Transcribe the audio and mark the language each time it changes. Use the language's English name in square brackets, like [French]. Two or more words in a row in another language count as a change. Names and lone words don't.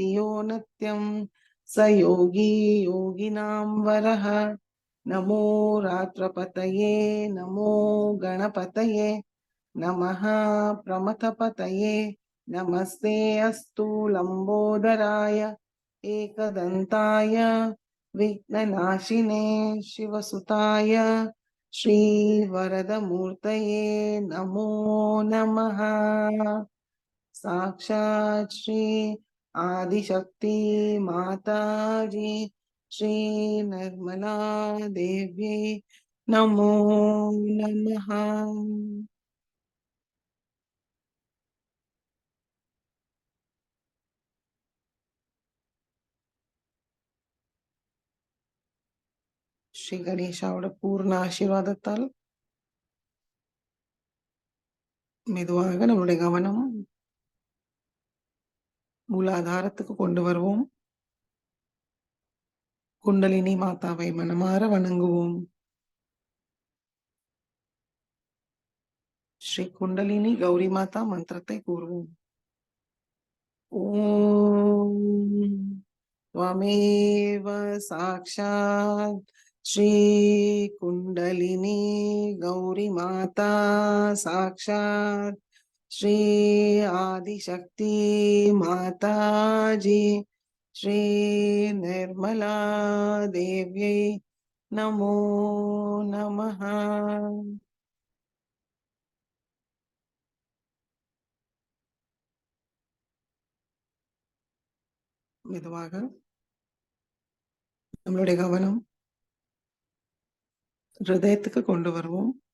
[Sanskrit] यो नित्यं स योगी योगिनां वरः नमो रात्रपतये नमो गणपतये नमः प्रमथपतये नमस्ते अस्तु लम्बोदराय एकदन्ताय विघ्ननाशिने शिवसुताय श्रीवरदमूर्तये नमो नमः साक्षात् श्री आदिशक्ति माताजी श्री निर्मला देव्यै नमो नमः [Tamil] ஸ்ரீ கணேஷாவோட பூர்ண ஆசீர்வாதத்தால் மெதுவாக நம்முடைய கவனம் மூலாதாரத்துக்கு கொண்டு வருவோம். குண்டலினி மாதாவை மனமாற வணங்குவோம். ஸ்ரீ குண்டலினி கௌரி மாதா மந்திரத்தை கூறுவோம். [Sanskrit] ஓம் त्वमेव साक्षात् श्री कुंडलिनी गौरी माता साक्षात् श्री आदिशक्ति माता जी श्री निर्मला देव्यै नमो नमः. [Tamil] மெதுவாக நம்மளுடைய கவனம் ஹிருதயத்துக்கு கொண்டு வருவோம்.